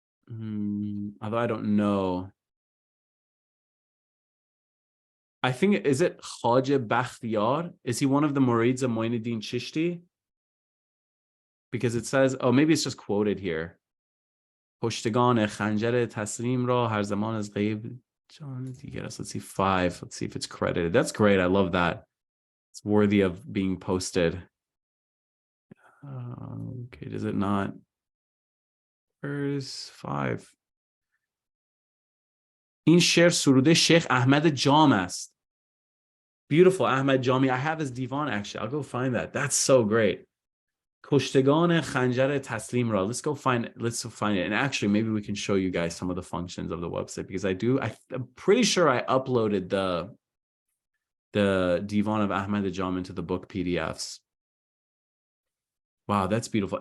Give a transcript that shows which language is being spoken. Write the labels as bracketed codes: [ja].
[en] Although I don't know. I think, is it Khaja Bakhtiyar? Is he one of the Murids of Moinuddin Chishti? Because it says, oh, maybe it's just quoted here. [fa] پشتگان خنجر تسلیم را هر زمان از غیب جان دیگر است. [en] Let's see, 5. Let's see if it's credited. That's great. I love that. It's worthy of being posted. Okay, does it not? Where's 5? [fa] این شعر سروده شیخ احمد جام است. [en] Beautiful, Ahmed Jami. I have his divan actually. I'll go find that. That's so great. [fa] کشتگان خنجر تسلیم را. [en] Let's go find it. And actually, maybe we can show you guys some of the functions of the website, because I'm pretty sure I uploaded the divan of Ahmed Jam into the book PDFs. Wow, that's beautiful.